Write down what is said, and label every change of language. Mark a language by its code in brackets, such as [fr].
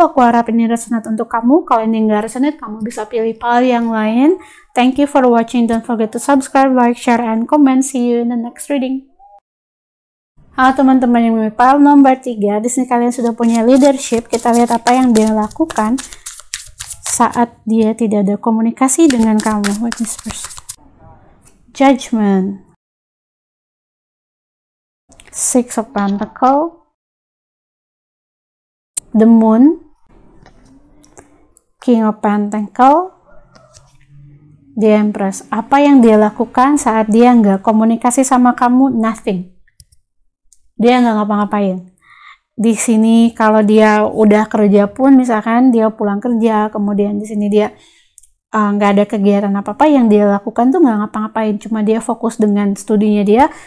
[id] Aku harap ini resonate untuk kamu. Kalau ini nggak resonate, kamu bisa pilih file yang lain. [en] Thank you for watching. Don't forget to subscribe, like, share, and comment. See you in the next reading. [id] Halo teman-teman yang memilih file nomor 3. Di sini kalian sudah punya leadership. Kita lihat apa yang dia lakukan saat dia tidak ada komunikasi dengan kamu. [en] What is first? Judgment. 6 of Pentacles, the Moon, King of Pentacles, the Empress. [id] Apa yang dia lakukan saat dia nggak komunikasi sama kamu? [en] Nothing. [id] Dia nggak ngapa-ngapain. Di sini kalau dia udah kerja pun, misalkan dia pulang kerja, kemudian di sini dia nggak ada kegiatan apa-apa, yang dia lakukan tuh nggak ngapa-ngapain, cuma dia fokus dengan studinya dia.